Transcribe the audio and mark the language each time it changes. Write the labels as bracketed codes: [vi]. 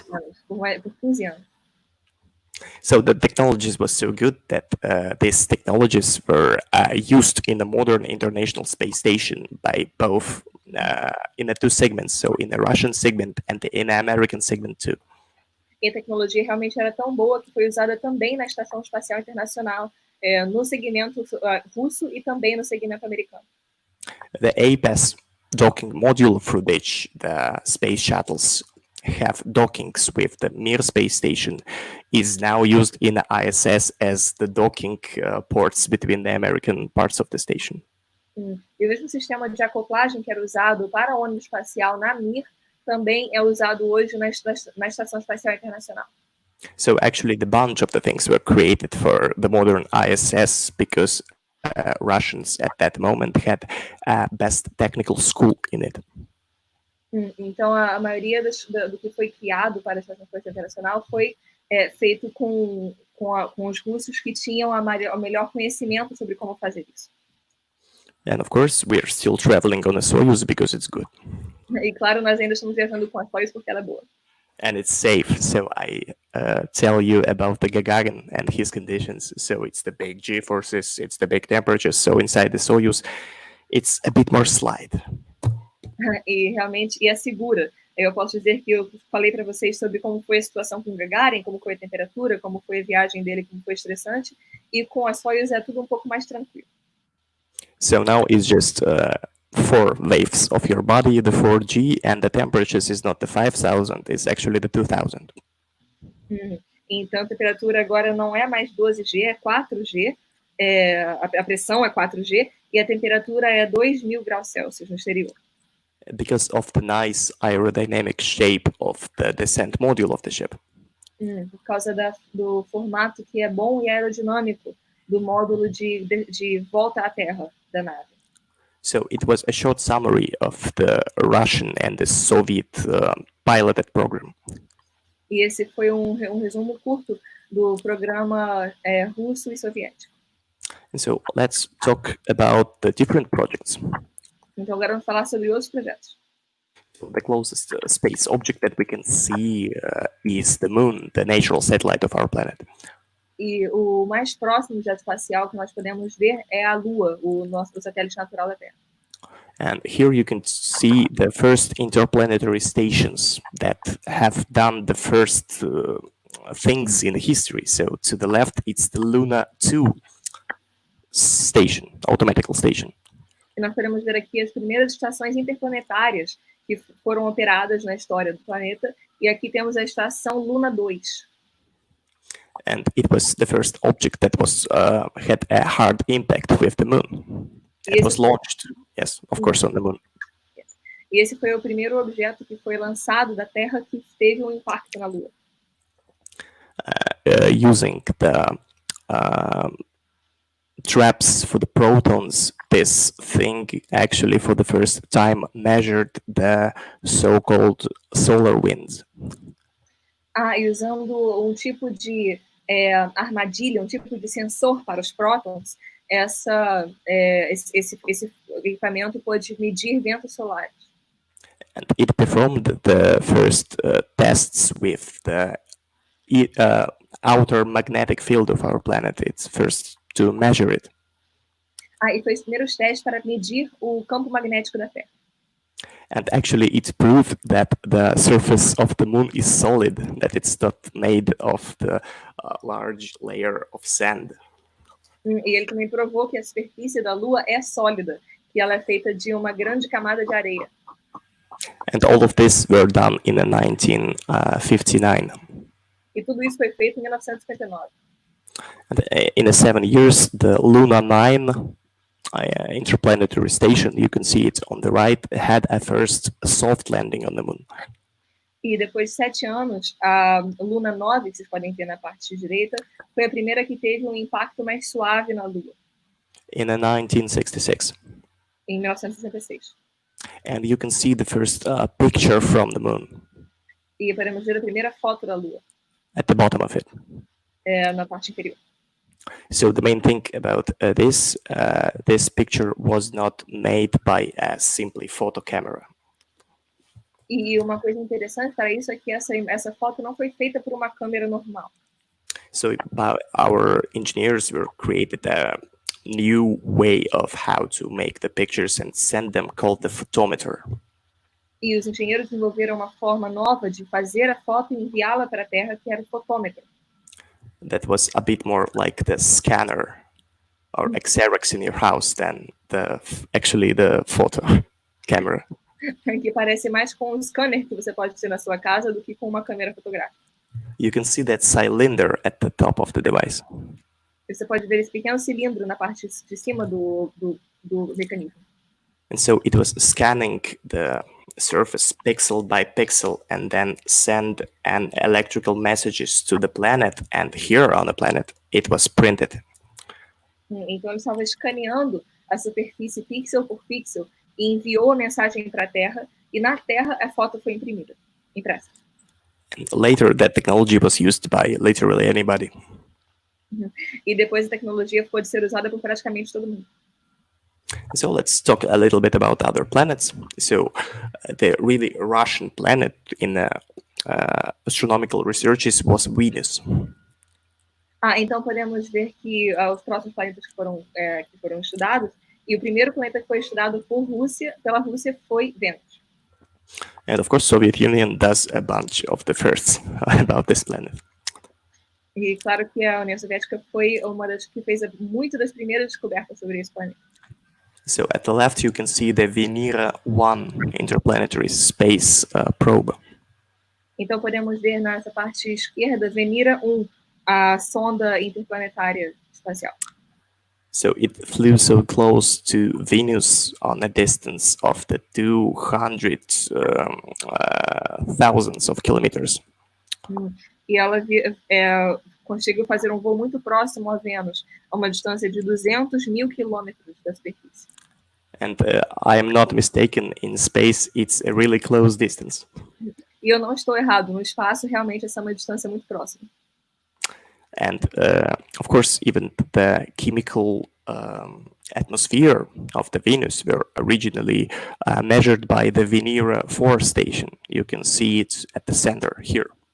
[pt] 15 anos, por 15 anos. [en] So the technologies was so good that these technologies were used in the modern International Space Station by both in the two segments, so in the Russian segment and in the American segment too. [pt] E a tecnologia realmente era tão boa que foi usada também na Estação Espacial Internacional, no segmento russo e também no segmento americano. [en] The APAS docking module through which the space shuttles have dockings with the Mir space station is now used in the ISS as the docking ports between the American parts of the station. [pt] E o mesmo sistema de acoplagem que era usado para o ônibus espacial na Mir também é usado hoje na Estação Espacial Internacional. [en] So actually the bunch of the things were created for the modern ISS because Russians at that moment had best technical school in it. [pt] Então a maioria do que foi criado para a Estação Espacial Internacional foi feito com os russos que tinham o melhor conhecimento sobre como fazer isso. [en] And of course, we're still traveling on a Soyuz because it's good. [pt] E claro, nós ainda estamos viajando com a Soyuz porque ela é boa. [en] And it's safe, so I tell you about the Gagarin and his conditions. So it's the big G-forces, it's the big temperatures. So inside the Soyuz, it's a bit more slide. [pt] E realmente é segura. Eu posso dizer que eu falei para vocês sobre como foi a situação com o Gagarin, como foi a temperatura, como foi a viagem dele, como foi estressante. E com a Soyuz é tudo um pouco mais tranquilo. [en] So now it's just 4 waves of your body, the 4G, and the temperatures is not the 5,000, it's actually the 2,000. [pt] Então, a temperatura agora não é mais 12G, é 4G, a pressão é 4G, e a temperatura é 2.000 graus Celsius no exterior. [en] Because of the nice aerodynamic shape of the descent module of the ship. [pt] Por causa do formato que é bom e aerodinâmico do módulo de volta à Terra da nave. [en] So it was a short summary of the Russian and the Soviet piloted program. [pt] E esse foi um resumo curto do programa russo e soviético. [en] And so let's talk about the different projects. [pt] Então agora vamos falar sobre outros projetos. [en] So the closest space object that we can see is the moon, the natural satellite of our planet. [pt] E o mais próximo objeto espacial que nós podemos ver é a Lua, o satélite natural da Terra. [en] And here you can see the first interplanetary stations that have done the first things in history. So to the left, it's the Luna 2 station, automatical station. [pt] E nós podemos ver aqui as primeiras estações interplanetárias que foram operadas na história do planeta. E aqui temos a estação Luna 2. [en] And it was the first object that was had a hard impact with the moon. It was launched, yes, of course, on the moon. Yes. [pt] E esse foi o primeiro objeto que foi lançado da Terra que teve um impacto na Lua. [en] Using the traps for the protons, this thing actually for the first time measured the so-called solar winds. [pt] E usando um tipo de armadilha, um tipo de sensor para os prótons, esse equipamento pode medir ventos solares. [en] And it performed the first tests with the outer magnetic field of our planet. It's first to measure it. [pt] E foi os primeiros testes para medir o campo magnético da Terra. [en] And actually, it proved that the surface of the moon is solid, that it's not made of the large layer of sand. [pt] E ele também provou que a superfície da Lua é sólida, que ela é feita de uma grande camada de areia. [en] And all of this were done in 1959. [pt] E tudo isso foi feito em 1959. [en] And in 7 years, the Luna 9 Interplanetary Station, you can see it on the right, had a first soft landing on the moon. [pt] E depois de 7 anos, a Luna 9, que vocês podem ver na parte direita, foi a primeira que teve um impacto mais suave na Lua. [en] In 1966. [pt] Em 1966. [en] And you can see the first picture from the moon. [pt] E podemos ver a primeira foto da Lua. [en] At the bottom of it. [pt] Na parte inferior. [en] So the main thing about this picture was not made by a simply photo camera. [pt] E uma coisa interessante para isso é que essa foto não foi feita por uma câmera normal. [en] So our engineers were created a new way of how to make the pictures and send them, called the photometer. [pt] E os engenheiros desenvolveram uma forma nova de fazer a foto e enviá-la para a Terra, que era o fotômetro. [en] That was a bit more like the scanner or Xerox in your house than actually the photo camera. [pt] Que parece mais com um scanner que você pode ter na sua casa do que com uma câmera fotográfica. [en] You can see that cylinder at the top of the device. [pt] Você pode ver esse pequeno cilindro na parte de cima do mecanismo. [en] And so it was scanning the surface pixel by pixel and then send an electrical messages to the planet, and here on the planet it was printed. [pt] Então ele estava escaneando a superfície pixel por pixel e enviou a mensagem para a Terra, e na Terra a foto foi impressa. [en] And later that technology was used by literally anybody. [pt] E depois a tecnologia pôde ser usada por praticamente todo mundo. [en] So let's talk a little bit about other planets. So the really Russian planet in astronomical researches was Venus. [pt] Então podemos ver que os próximos planetas que foram estudados, e o primeiro planeta que foi estudado pela Rússia foi Vênus. [en] And of course, Soviet Union does a bunch of the firsts about this planet. [pt] E claro que a União Soviética foi uma das que fez muito das primeiras descobertas sobre esse planeta. [en] So at the left, you can see the Venera-1 Interplanetary Space Probe. [pt] Então podemos ver nessa parte esquerda Venera 1, a sonda interplanetária espacial. [en] So it flew so close to Venus on a distance of the 200,000 of kilometers. [pt] E ela conseguiu fazer um voo muito próximo a Vênus, a uma distância de 200.000 quilômetros da superfície. [en] And I am not mistaken, in space it's a really close distance. [pt] E eu não estou errado, no espaço realmente essa é uma distância muito próxima. [en] And of course, even the chemical atmosphere of the Venus were originally measured by the Venera 4 station. You can see it at the center here.